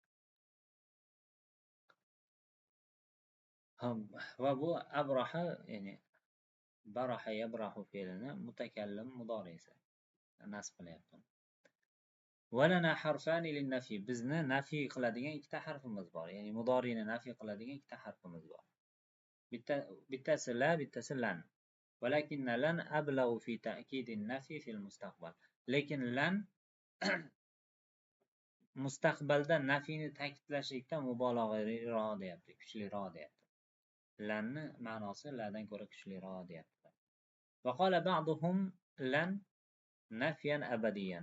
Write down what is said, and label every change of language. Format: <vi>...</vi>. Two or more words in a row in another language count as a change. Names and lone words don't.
<uz>Va bu abraha ya'ni</uz> <ar>برح يبرح</ar> <uz>fe'lini mutakallim mudorisi nasb qilyapti.</uz> <ar>ولنا حرفان للنفي.</ar> <uz>Bizni nafiy qiladigan ikkita harfimiz bor. Ya'ni mudorini nafiy qiladigan ikkita harfimiz bor. Bittasi la, bittasi lan.</uz> <ar>ولكن لن أبلغ في تأكيد النفي في المستقبل.</ar> <uz>Lekin lan mustaqbalda nafini ta'kidlashlikda mubolag'aliroq deyapti, kuchliroq deyapti. Lanni ma'nosi ladan ko'ra kuchliroq deyapti.</uz> <ar>وقال بعضهم لن نفيا أبديا.</ar>